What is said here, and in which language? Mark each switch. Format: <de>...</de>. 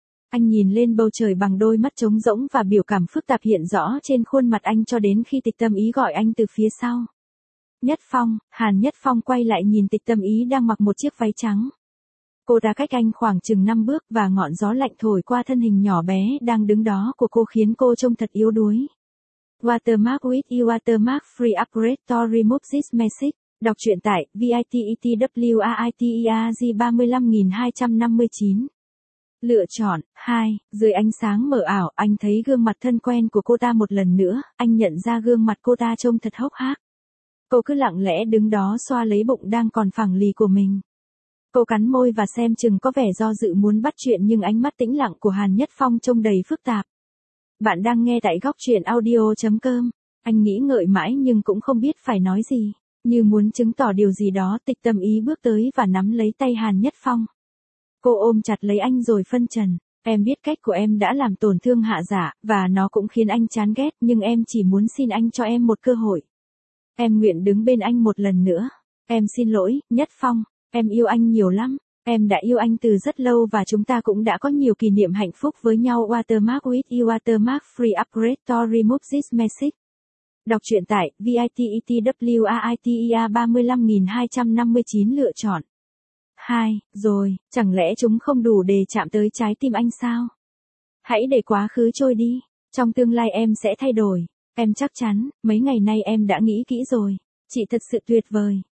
<vi>Anh nhìn lên bầu trời bằng đôi mắt trống rỗng và biểu cảm phức tạp hiện rõ trên khuôn mặt anh cho đến khi Tịch Tâm Ý gọi anh từ phía sau. Nhất Phong, Hàn Nhất Phong quay lại nhìn Tịch Tâm Ý đang mặc một chiếc váy trắng. Cô ta cách anh khoảng chừng 5 bước và ngọn gió lạnh thổi qua thân hình nhỏ bé đang đứng đó của cô khiến cô trông thật yếu đuối.</vi> <en>Watermark with Watermark Free Upgrade to Remove This Message.</en> <vi>Đọc truyện tại VITETWAITERG 35.259. Lựa chọn 2. Dưới ánh sáng mờ ảo, anh thấy gương mặt thân quen của cô ta một lần nữa, anh nhận ra gương mặt cô ta trông thật hốc hác. Cô cứ lặng lẽ đứng đó xoa lấy bụng đang còn phẳng lì của mình. Cô cắn môi và xem chừng có vẻ do dự muốn bắt chuyện nhưng ánh mắt tĩnh lặng của Hàn Nhất Phong trông đầy phức tạp. Bạn đang nghe tại gocchuyenaudio.com. Anh nghĩ ngợi mãi nhưng cũng không biết phải nói gì. Như muốn chứng tỏ điều gì đó, Tịch Tâm Ý bước tới và nắm lấy tay Hàn Nhất Phong. Cô ôm chặt lấy anh rồi phân trần. Em biết cách của em đã làm tổn thương Hạ Dạ và nó cũng khiến anh chán ghét, nhưng em chỉ muốn xin anh cho em một cơ hội. Em nguyện đứng bên anh một lần nữa. Em xin lỗi, Nhất Phong. Em yêu anh nhiều lắm. Em đã yêu anh từ rất lâu và chúng ta cũng đã có nhiều kỷ niệm hạnh phúc với nhau.</vi> <en>Watermark with Watermark Free Upgrade to Remove This Message.</en> <vi>Đọc truyện tại VITETWAITEA 35.259 lựa chọn. 2. Rồi, chẳng lẽ chúng không đủ để chạm tới trái tim anh sao? Hãy để quá khứ trôi đi. Trong tương lai em sẽ thay đổi. Em chắc chắn, mấy ngày nay em đã nghĩ kỹ rồi. Chị thật sự tuyệt vời.</vi>